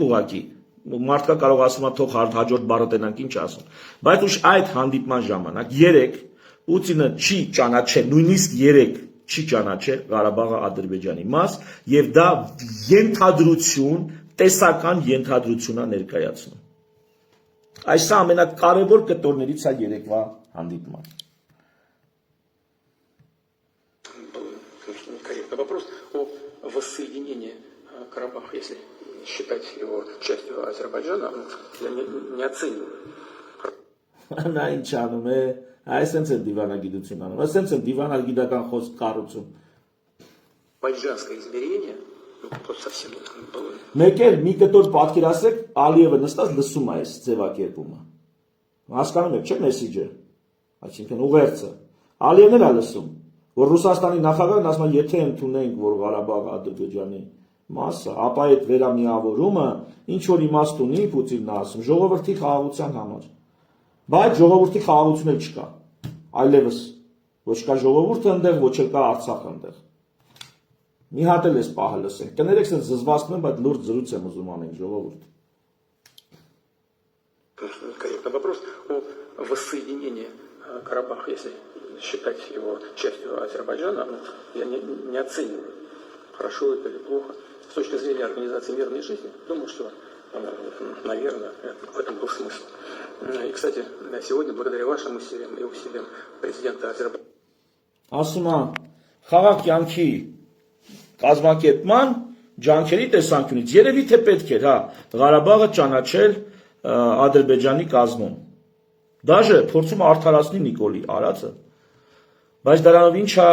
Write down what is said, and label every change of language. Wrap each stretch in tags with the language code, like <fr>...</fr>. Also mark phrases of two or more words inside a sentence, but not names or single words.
<hy>ուղակի մարդկա կարող ասում է թող հաջորդ բառը տենանք ինչ ասում բայց ուշ այդ հանդիպման ժամանակ 3 Պուտինը չի ճանաչել նույնիսկ 3 չի ճանաչել Ղարաբաղը Ադրբեջանի մաս եւ դա ենթադրություն տեսական ենթադրություն է ներկայացնում այս ամենակարևոր կտորներից է երեկվա հանդիպման</hy> <ru>вопрос о воссоединении Карабаха, если считать его частью Азербайджана, я не оцениваю.</ru> <hy>Նա ինչ անում է, այսպես է դիվանագիտություն անում, այսպես է դիվանագիտական խոսք կառուցում։</hy> <ru>Байджанское измерение, ну, просто совсем было.</ru> <hy>Մեկ էլ մի կտոր պատկերացրեք, Ալիևը նստած լսում է այս ձևակերպումը։ Հասկանում եք, չէ՞ մեսիջը։ Այսինքն ուղերձը։ Ալիևն էլ է լսում, որ Ռուսաստանի նախագահն ասում է, եթե ընդունենք, որ Ղարաբաղը Ադրբեջանի մասը, ապա այդ վերամիավորումը ինչ որ իմաստ ունի, Պուտինն ասում, ժողովրդի խաղաղության համար։ Բայց ժողովրդի խաղաղություն էլ չկա։ Այլևս ոչ կա ժողովուրդը այնտեղ, ոչ էլ կա Արցախը այնտեղ։ Մի հատ էլ էս պահը լսենք։ Կներեք, ասես զզվացնում եմ, բայց լուրջ զրույց եմ ուզում անենք, ժողովուրդ։</hy> <ru>Корректно. Вопрос о воссоединении Карабаха, если считать его частью Азербайджана, я не оцениваю, хорошо это или плохо. С точки зрения организации мирной жизни, думаю, что, наверное, в этом был смысл. И, кстати, сегодня, благодаря вашим усилиям и усилиям президента Азербайджана...</ru> <hy>Ասում խաղաղ կյանքի կազմակերպման ջանքերի տեսանկյունից երևի թե պետք էր, հա, Ղարաբաղը ճանաչել Ադրբեջանի կազմում։ Դաժե փորձում արդարացնի Նիկոլի արածը, բայց դրանով ինչա</hy>